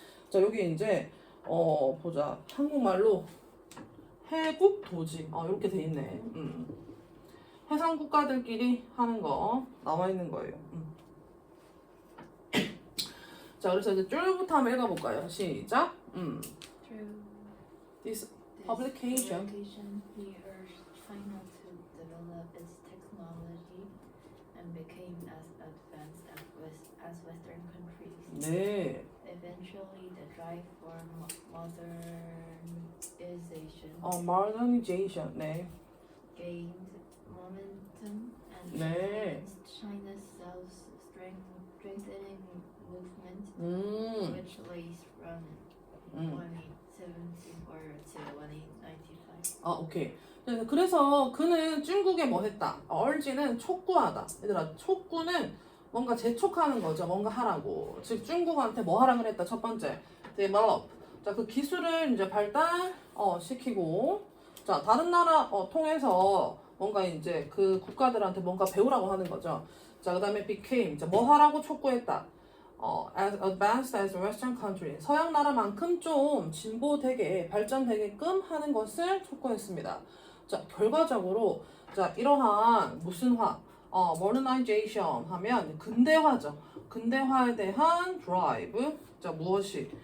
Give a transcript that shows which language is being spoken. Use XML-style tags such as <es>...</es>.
<ko>자 여기 이제 보자 한국말로 해국 도지 이렇게 돼 있네. 해상 국가들끼리 하는 거 나와 있는 거예요. 자 그래서 이제 줄부터 한번 읽어볼까요? 시작.</ko> <en>Through This this publication. he urged China to develop its technology and became as advanced as Western countries.</en> <ko>네.</ko> <en>Eventually, the drive for modernization modernization. 네. gained momentum and</en> <ko>네.</ko> <en>China's self-strengthening movement, which lays from 1874 to 1895.</en> <ko>오케이. 그래서 그는 중국에 뭐 했다? urge는 촉구하다. 얘들아, 촉구는 뭔가 재촉하는 거죠. 뭔가 하라고. 즉 중국한테 뭐 하라 그랬다. 첫 번째, develop. 자, 그 기술을 이제 발달 시키고, 자 다른 나라 통해서 뭔가 이제 그 국가들한테 뭔가 배우라고 하는 거죠. 자, 그다음에 became. 자, 뭐 하라고 촉구했다.</ko> <en>as advanced as Western country.</en> <ko>서양 나라만큼 좀 진보되게 발전되게끔 하는 것을 촉구했습니다. 자, 결과적으로 자 이러한 무슨화, modernization 하면 근대화죠. 근대화에 대한 drive. 자, 무엇이?</ko>